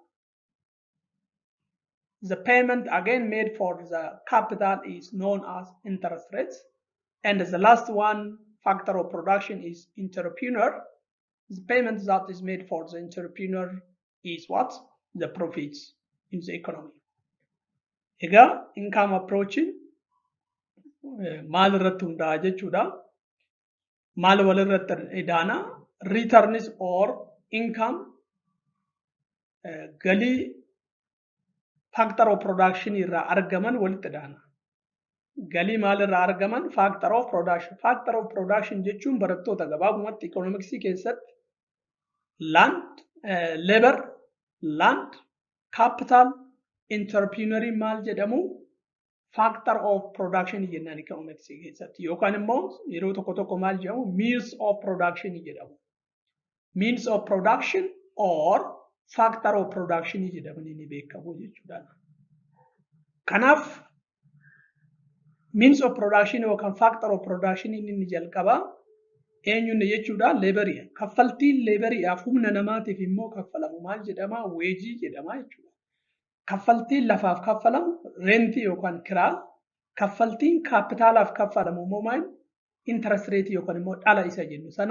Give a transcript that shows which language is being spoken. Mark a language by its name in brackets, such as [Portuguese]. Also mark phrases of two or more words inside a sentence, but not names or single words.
[English] The payment again made for the capital is known as interest rates. And the last one factor of production is entrepreneur. The payment that is made for the entrepreneur is what? The profits in the economy. [Oromo] Ega [English] income approaching [Oromo] maal irratti hundaa'a jechuudha. Maal wal irratti idaana [English] returns or income [Oromo] galii [English] factor of production [Oromo] irraa argaman walitti idaana. Galii maal irraa argaman [English] factor of production. Factor of production [Oromo] jechuun barattoota gabaabumatti economicsii keessatti [English] land, labor, land, capital, entrepreneur [Oromo] maal jedhamu [English] factor of production [Oromo] jennaan economicsii keessatti yookaan immoo yeroo tokko tokko maal jedhamu [English] means of production [Oromo] jedhamu. [English] Means of production or factor of production [Oromo] jedhamanii ni beekamu jechuudha. Kanaaf [English] means of production [Oromo] yookaan [English] factor of production [Oromo] inni jalqaba eenyuun jechuudha lebarii. Kaffaltiin lebariidhaaf humna namaatiif immoo kaffalamu maal jedhama weejii jedhama jechuudha. Kaffaltiin lafaaf kaffalamu rentii yookaan kiraa. Kaffaltiin kaapitaalaaf kaffalamu immoo maal [English] interest rate [Oromo] yookaan immoo dhala isa jennu sana.